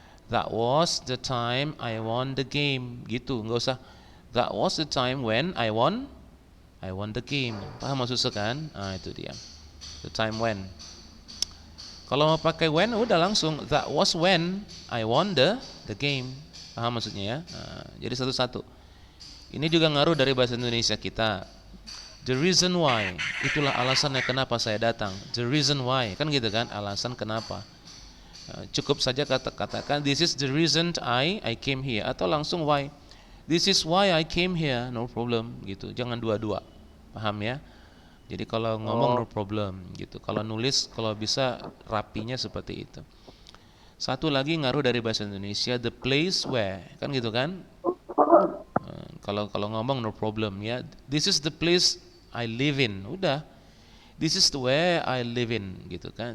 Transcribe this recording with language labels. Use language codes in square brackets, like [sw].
[en] That was the time I won the game. [id] Gitu, nggak usah. [en] That was the time when I won the game. [id] Paham maksud saya kan? Ah, itu dia. [en] The time when. [id] Kalau mau pakai when, udah langsung. [en] That was when I won the game. [id] Paham maksudnya ya? Nah, jadi satu-satu. Ini juga ngaruh dari bahasa Indonesia kita. [en] The reason why, [id] itulah alasannya kenapa saya datang. The reason why, kan gitu kan, alasan kenapa. Cukup saja katakan [en] this is the reason I came here, [id] atau langsung [en] why. This is why I came here, no problem gitu. [id] Jangan dua-dua. Paham ya? Jadi kalau ngomong [en] no problem [id] gitu. Kalau nulis kalau bisa rapinya seperti itu. Satu lagi ngaruh dari bahasa Indonesia, [en] the place where, [id] kan gitu kan? Kalau ngomong [en] no problem [id] ya. [en] This is the place I live in. [id] Udah. [en] This is the where I live in [id] gitu kan.